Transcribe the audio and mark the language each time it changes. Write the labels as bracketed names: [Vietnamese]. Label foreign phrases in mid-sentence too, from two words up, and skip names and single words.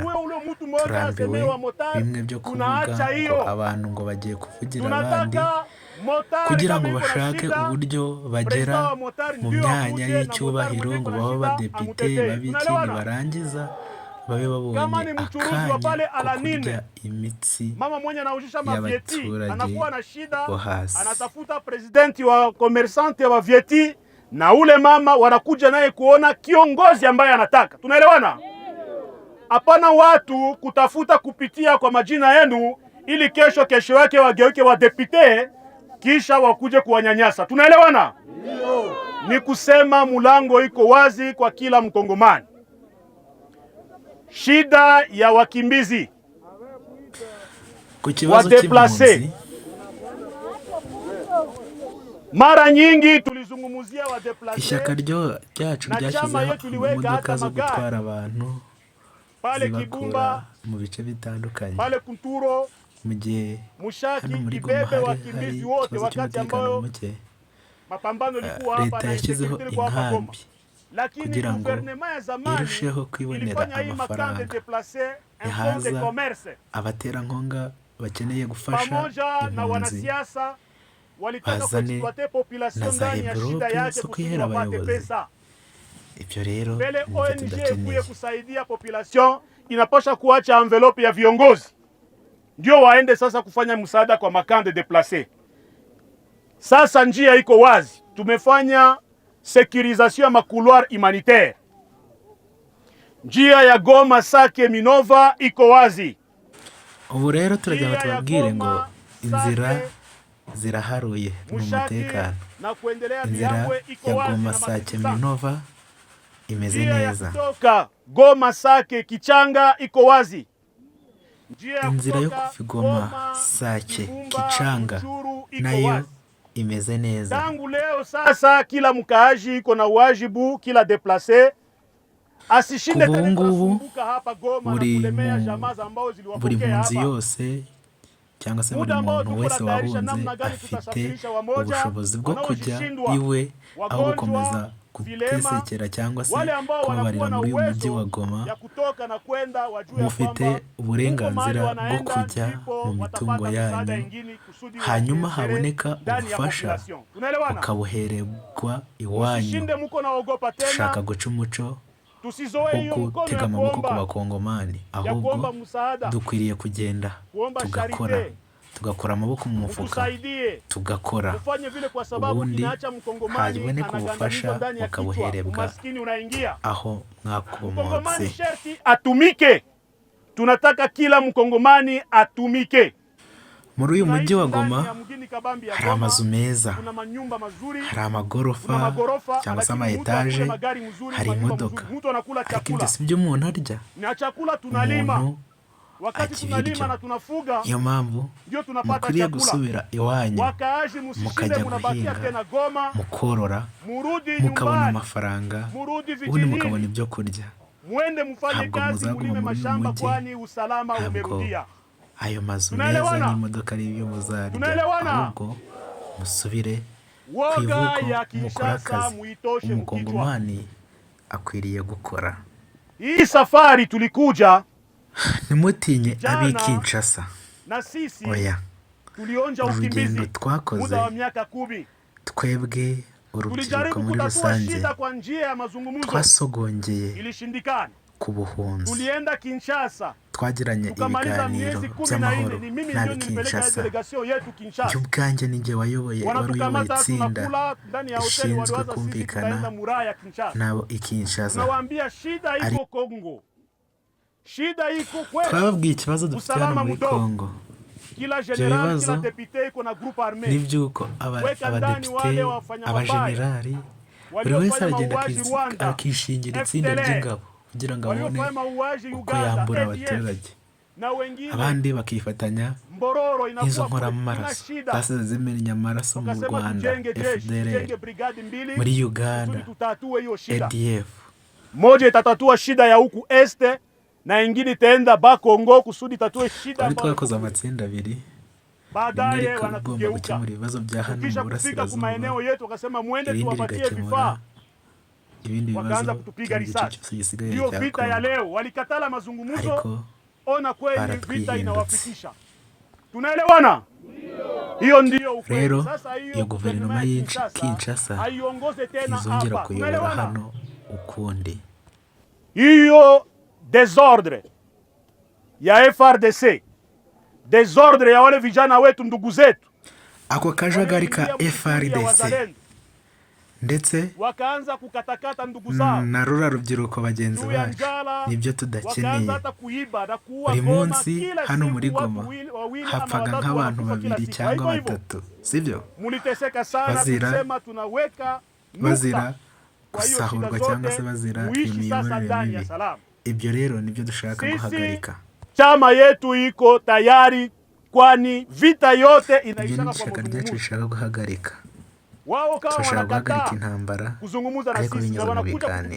[Kinyarwanda] Turambiwe bimwe byo kuvuga ngo abantu ngo bagiye kuvugira abandi kugira ngo bashake uburyo bagera mu myanya y'icyubahiro, ngo babe abadepite babiki, nibarangiza babe babonye akanya ko kurya imitsi y'abaturage bo hasi. [Swahili] Anatafuta presidenti wa komersante wa Vieti, na ule mama wanakuja naye kuona kiongozi ambaye anataka. Tunaelewana? Hapana watu kutafuta kupitia kwa majina yenu ili kesho yake wageuke wa depute kisha wakuje kuwanyanyasa. Tunaelewana? Ni kusema mulango iko wazi kwa kila mkongomani. Shida ya wakimbizi, wadeplase, mara nyingi tulizungumuzia wadeplase. [Kinyarwanda] Ishyaka ryacu ryashyizeho imodoka zo gutwara abantu zibakura mu bice bitandukanye. [Swahili] Pale Kunturo, [Kinyarwanda] mu gihe hano muri Goma hari ikibazo cy'umutekano muke, leta yashyizeho inkambi kugira ngo irusheho kwibonera amafaranga yahaza abaterankunga bakeneye gufasha impunzi, bazane na za envelope zo kwihera abayobozi. Ibyo rero nibyo tudakeneye. [Swahili] Kusaidia population inapasha kuacha envelope ya viongozi ndio waende sasa kufanya msaada kwa makande deplace. Sasa njia iko wazi, tumefanya sécurisation ya [French] makouloir humanitaire. [Swahili] Njia ya Goma, Sake, Minova iko wazi. [Kinyarwanda] Ubu rero turajya tubabwire ngo inzira ziraharuye mu mutekano. [Swahili] na kuendelea [Kinyarwanda] Inzira [Swahili] Bihambwe iko ya wazi Goma na Sake Masisi [Kinyarwanda] Minova imeze [Swahili] Njia ya [Kinyarwanda] neza. [Swahili] kutoka Goma Sake Kichanga iko wazi. Njia ya [Kinyarwanda] Inzira yo [Swahili] kutoka [Kinyarwanda] kuva Goma Goma, Sake Kibumba, Kichanga [Swahili] Ruchuru iko [Kinyarwanda] nayo [Swahili] wazi. [Kinyarwanda] imeze neza. [Swahili] Tangu leo sasa kila mkaaji iko na wajibu, kila deplace asishinde tena kusumbuka hapa Goma na kulemea jamaa ambao [Kinyarwanda] buri [Swahili] ziliwapokea [Kinyarwanda] munzi [Swahili] hapa. [Kinyarwanda] yose cyangwa se buri [Swahili] Muda ambao [Kinyarwanda] muntu [Swahili] tuko [Kinyarwanda] wese [Swahili] tunatayarisha [Kinyarwanda] wahunze [Swahili] namna gani [Kinyarwanda] afite [Swahili] tutasafirisha wamoja, [Kinyarwanda] ubushobozi bwo kujya [Swahili] wanaoshindwa, [Kinyarwanda] iwe aho gukomeza [Swahili] wagonjwa, [Kinyarwanda] gutesekera cyangwa se [Swahili] wale ambao [Kinyarwanda] kubabarira [Swahili] wanakuwa na [Kinyarwanda] muri uyu mujyi wa [Swahili] uwezo [Kinyarwanda] Goma. [Swahili] ya kutoka na kwenda wajue [Kinyarwanda] Mufite [Swahili] kwamba [Kinyarwanda] uburenganzira bwo kujya mu mitungo yanyu, hanyuma haboneka ubufasha bukabuhererwa iwanyu. [Swahili] Usishinde muko naogopa tena, [Kinyarwanda] Dushaka guca umuco [Swahili] tusizoe hiyo [Kinyarwanda] wo [Swahili] mkono [Kinyarwanda] gutega [Swahili] ya [Kinyarwanda] amaboko ku [Swahili] kuomba, bakongomani, ya [Kinyarwanda] ahubwo [Swahili] kuomba msaada, [Kinyarwanda] dukwiriye kugenda [Swahili] kuomba [Kinyarwanda] tugakora, [Swahili] charite, [Kinyarwanda] tugakora amaboko mu mufuka, [Swahili] tusaidie, [Kinyarwanda] tugakora, [Swahili] ufanye vile kwa sababu [Kinyarwanda] ubundi [Swahili] inaacha mkongomani [Kinyarwanda] haboneka ubufasha [Swahili] anagandamizwa ndani ya kichwa, [Kinyarwanda] bukabuherebwa [Swahili] umaskini unaingia. [Kinyarwanda] aho [Swahili] Mkongomani [Kinyarwanda] mwakomotse. [Swahili] sherti atumike, tunataka kila mkongomani atumike. [Kinyarwanda] Muri uyu mujyi wa [Swahili] Ndani [Kinyarwanda] Goma [Swahili] ya mgini kabambi ya [Kinyarwanda] hari [Swahili] Goma, [Kinyarwanda] amazu meza, [Swahili] kuna manyumba mazuri, [Kinyarwanda] hari [Swahili] kuna [Kinyarwanda] amagorofa [Swahili] magorofa, [Kinyarwanda] cyangwa se [Swahili] lakini mtu akule [Kinyarwanda] ama-etaje, [Swahili] magari mzuri, [Kinyarwanda] hari [Swahili] manyumba [Kinyarwanda] imodoka, [Swahili] mzuri. Mtu anakula [Kinyarwanda] ariko ibyo [Swahili] chakula [Kinyarwanda] si byo umuntu arya. [Swahili] na chakula tunalima. [Kinyarwanda] Umuntu [Swahili] Wakati [Kinyarwanda] akibirya. [Swahili] tunalima na tunafuga, [Kinyarwanda] Niyo mpamvu [Swahili] ndio tunapata [Kinyarwanda] mukwiriye [Swahili] chakula. [Kinyarwanda] gusubira iwanyu [Swahili] Wakaaji musishinde [Kinyarwanda] mukajya [Swahili] munabakia [Kinyarwanda] guhinga, [Swahili] tena Goma, [Kinyarwanda] mukorora, [Swahili] murudi [Kinyarwanda] mukabona [Swahili] nyumbani, [Kinyarwanda] amafaranga, [Swahili] murudi [Kinyarwanda] ubundi mukabona [Swahili] vijijini, [Kinyarwanda] ibyo kurya. [Swahili] mwende mfanye [Kinyarwanda] Ntabwo [Swahili] kazi, [Kinyarwanda] muzaguma [Swahili] mulime [Kinyarwanda] muri uyu [Swahili] mashamba, [Kinyarwanda] mujyi, [Swahili] kwani usalama [Kinyarwanda] ntabwo [Swahili] umerudia. [Kinyarwanda] ayo mazu [Swahili] Tunaelewana? [Kinyarwanda] meza n'imodoka ari ibyo muzarya, [Swahili] Tunaelewana? [Kinyarwanda] ahubwo musubire ku [Swahili] Woga [Kinyarwanda] ivuko [Swahili] ya [Kinyarwanda] mukora [Swahili] Kinshasa [Kinyarwanda] akazi. [Swahili] muitoshe mkichwa. [Kinyarwanda] Umukongomani akwiriye gukora. [Swahili] Hii safari tulikuja [Kinyarwanda] Ntimutinye [Swahili] Jana, [Kinyarwanda] ab'i Kinshasa, [Swahili] na sisi [Kinyarwanda] oya, [Swahili] tulionja [Kinyarwanda] urugendo [Swahili] ukimbizi [Kinyarwanda] twakoze [Swahili] muda wa miaka 10. [Kinyarwanda] twebwe urubyiruko [Swahili] Tulijaribu [Kinyarwanda] muri [Swahili] kutatua [Kinyarwanda] rusange [Swahili] shida kwa njia ya mazungumzo, [Kinyarwanda] twasogongeye [Swahili] ilishindikana. [Kinyarwanda] ku buhunzi. [Swahili] Tulienda Kinshasa, [Kinyarwanda] Twagiranye [Swahili] tukamaliza [Kinyarwanda] ibiganiro [Swahili] miezi [Kinyarwanda] by'amahoro [Swahili] 14. Ni mimi ndio [Kinyarwanda] n'ab'i [Swahili] nilipeleka [Kinyarwanda] Kinshasa. [Swahili] delegation yetu Kinshasa. [Kinyarwanda] Jye ubwanjye ninjye wari uyoboye [Swahili] Wanatukamata, [Kinyarwanda] itsinda [Swahili] tunakula ndani ya hoteli, [Kinyarwanda] rishinzwe [Swahili] waliwaza sisi [Kinyarwanda] kumvikana [Swahili] tutaenda Muraya Kinshasa. [Kinyarwanda] nabo i Kinshasa. [Swahili] Tunawaambia shida iko Kongo, shida iko kwetu. [Kinyarwanda] Twababwiye ikibazo dufite hano [Swahili] Usalama [Kinyarwanda] muri [Swahili] mdogo. [Kinyarwanda] Kongo, [Swahili] Kila [Kinyarwanda] ibyo [Swahili] general, [Kinyarwanda] bibazo [Swahili] kila depute iko na [French] groupe armée. [Kinyarwanda] n'iby'uko [Swahili] Weka ndani [Kinyarwanda] abadepite, [Swahili] wale wafanya [Kinyarwanda] abajenerali, buri [Swahili] waliofanya [Kinyarwanda] wese aragenda [Swahili] mauaji Rwanda, [Kinyarwanda] akishingira itsinda [Swahili] FDLR, [Kinyarwanda] ry'ingabo kugira ngo abone [Swahili] waliofanya mauaji [Kinyarwanda] uko [Swahili] Uganda, [Kinyarwanda] yambura [Swahili] ADF, [Kinyarwanda] abaturage, [Swahili] na wengine [Kinyarwanda] abandi bakifatanya [Swahili] Mbororo [Kinyarwanda] n'izo [Swahili] inakuwa [Kinyarwanda] nkora [Swahili] kule, [Kinyarwanda] amaraso [Swahili] ina shida. [Kinyarwanda] zasize zimennye amaraso mu [Swahili] Tukasema [Kinyarwanda] Rwanda, [Swahili] tujenge jeshi, [Kinyarwanda] FDLR, [Swahili] tujenge brigade mbili, [Kinyarwanda] muri Uganda, [Swahili] kusudi tutatue hiyo shida. [Kinyarwanda] ADF. [Swahili] Moja itatatua shida ya huku este na ingine itaenda Bakongo kusudi tatue shida [Kinyarwanda] Twari [Swahili] ambayo [Kinyarwanda] twakoze amatsinda abiri, rimwe [Swahili] baadaye [Kinyarwanda] rikaba rigomba [Swahili] wanatugeuka. [Kinyarwanda] gukemura ibibazo bya hano mu [Swahili] Kisha kufika kwa [Kinyarwanda] burasirazuba, [Swahili] maeneo yetu wakasema mwende [Kinyarwanda] ibindi [Swahili] tuwapatie [Kinyarwanda] bigakemura [Swahili] vifaa, [Kinyarwanda] ibindi bibazo [Swahili] wakaanza kutupiga [Kinyarwanda] byo mu gice [Swahili] risasi. [Kinyarwanda] cyose gisigaye [Swahili] Ndio [Kinyarwanda] cya [Swahili] vita ya [Kinyarwanda] Kongo. [Swahili] leo, walikatala mazungumzo. [Kinyarwanda] Ariko [Swahili] Ona kweli vita [Kinyarwanda] baratwihindutse. [Swahili] inawafikisha. Tunaelewana? Hiyo ndio ukweli. [Kinyarwanda] Rero [Swahili] Sasa [Kinyarwanda] iyo guverinoma ya Kinshasa [Swahili] haiongoze tena [Kinyarwanda] ntizongera [Swahili] hapa. [Kinyarwanda] kuyobora [Swahili] Tunaelewana? [Kinyarwanda] hano ukundi. [Swahili] Hiyo desordre ya FRDC, desordre ya wale vijana wetu, ndugu zetu, [Kinyarwanda] Ako kajagari ka [Swahili] waliingia msituni ya [Kinyarwanda] FRDC [Swahili] wazalendo, [Kinyarwanda] ndetse [Swahili] wakaanza kukatakata ndugu zao [Kinyarwanda] na rura rubyiruko bagenzi [Swahili] juu ya [Kinyarwanda] bacu [Swahili] njala, [Kinyarwanda] nibyo [Swahili] wakaanza [Kinyarwanda] tudakeneye. [Swahili] hata kuiba na kuua [Kinyarwanda] Buri [Swahili] Goma. [Kinyarwanda] munsi [Swahili] Kila [Kinyarwanda] hano [Swahili] siku [Kinyarwanda] muri [Swahili] watu [Kinyarwanda] Goma [Swahili] wawili ama [Kinyarwanda] hapfaga [Swahili] watatu [Kinyarwanda] nk'abantu [Swahili] wanakufa kila [Kinyarwanda] babiri [Swahili] siku. [Kinyarwanda] cyangwa [Swahili] Haiko hivyo? [Kinyarwanda] batatu, sibyo? [Swahili] Muliteseka sana, [Kinyarwanda] Bazira- [Swahili] tusema tunaweka [Kinyarwanda] bazira [Swahili] nukta kwa hiyo [Kinyarwanda] gusahurwa [Swahili] shida [Kinyarwanda] cyangwa se [Swahili] zote, [Kinyarwanda] bazira [Swahili] muishi sasa [Kinyarwanda] imiyoborere [Swahili] ndani ya [Kinyarwanda] mibi. [Swahili] salama. [Kinyarwanda] Ibyo rero nibyo dushaka [Swahili] Sisi [Kinyarwanda] guhagarika. [Swahili] chama yetu iko tayari, kwani vita yote [Kinyarwanda] Ibyo [Swahili] inaishaka [Kinyarwanda] ni [Swahili] kwa [Kinyarwanda] ishyaka ryacu [Swahili] mazungumzo. [Kinyarwanda] rishaka guhagarika. [Swahili] Wao kama [Kinyarwanda] Turashaka guhagarika [Swahili] wanakataa [Kinyarwanda] intambara, [Swahili] kuzungumza na [Kinyarwanda] ariko [Swahili] sisi na [Kinyarwanda] binyuze mu [Swahili] wanakuja [Kinyarwanda] biganiro.